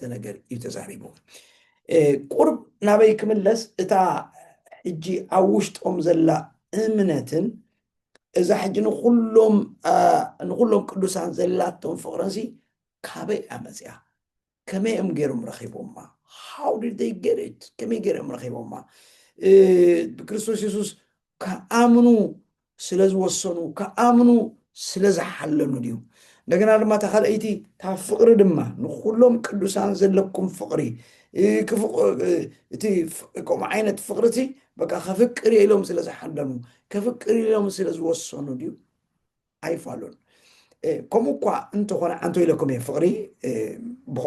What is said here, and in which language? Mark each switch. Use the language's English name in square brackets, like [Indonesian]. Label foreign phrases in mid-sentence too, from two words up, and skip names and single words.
[Tigrinya] ነገር እዩ ተዛሪቡ ቁርብ ናበይ ክምለስ እታ ሕጂ ኣብ ውሽጦም ዘላ እምነትን እዛ ሕጂ ንኹሎም ቅዱሳን ዘላቶም ፍቕረንሲ ካበይ ኣመፅያ ከመይ እዮም ገይሮም ረኺቦማ [English] how did they get it [Tigrinya] ከመይ ገይሮም ረኺቦማ ብክርስቶስ ኢየሱስ ከኣምኑ ስለ ዝወሰኑ ከኣምኑ ስለ ዝሓለኑ ድዩ እንደገና ድማ ተኻልአይቲታ ፍቕሪ ድማ ንኹሎም ቅዱሳን ዘለኩም ፍቕሪ እቲ ከምኡ ዓይነት ፍቕርቲ በቃ ከፍቅር ኢሎም ስለ ዝሓለኑ ከፍቅር ኢሎም ስለ ዝወሰኑ ድዩ ኣይፋሉን ከምኡ እኳ እንተኾነ ዓንቶ ኢለኩም እየ ፍቕሪ ብከምኡ